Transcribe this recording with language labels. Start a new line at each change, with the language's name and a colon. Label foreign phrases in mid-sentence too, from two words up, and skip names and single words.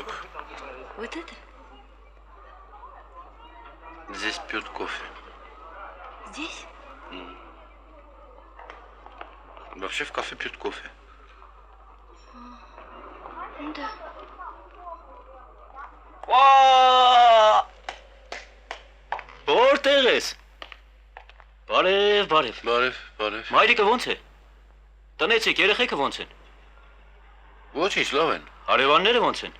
Russian: Вот это? Здесь пьют кофе. Здесь? Вообще в кафе пьют кофе. Да.
Armenian: Որտեղ ես։ Բարև։ Բարև։ Մայրիկը ո՞նց է։ Տնեցիք, երեխեքը ո՞նց են։ Ոչինչ, լավ են։ Հարևանները ո՞նց են։